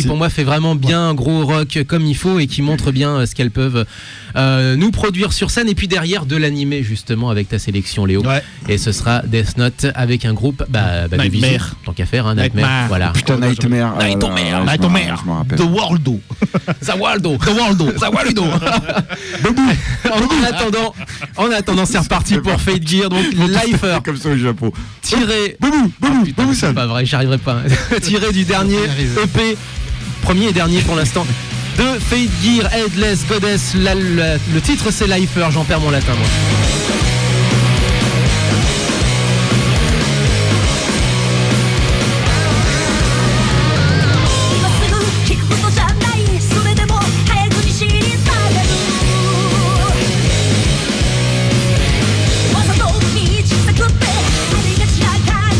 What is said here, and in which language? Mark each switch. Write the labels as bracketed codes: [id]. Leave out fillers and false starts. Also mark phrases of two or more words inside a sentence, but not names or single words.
[fr] qui pour moi fait vraiment bien gros rock comme il faut et qui montre bien ce qu'elles peuvent nous produire sur scène. Et puis derrière de l'animé justement avec ta sélection, Léo. Ouais. Et ce sera Death Note avec un groupe de Nightmare. visu, tant qu'à faire, Nightmare. Nightmare. Voilà. Putain, Nightmare. Nightmare. Je m'en rappelle. The Waldo. Zawaldo. The Waldo. Ludo. En attendant, c'est reparti pour Fate Gear, donc Lifer. Comme ça au Japon. Tiré. Boubou, C'est pas vrai, j'y arriverai pas. Tiré du dernier EP, premier et dernier pour l'instant, de Fate Gear, Headless Goddess. Le titre c'est Lifer, j'en perds mon latin moi. [ja] 今すぐ聞くことじゃないそれでも早くに知りたがるわざとに小さくてありがちな駆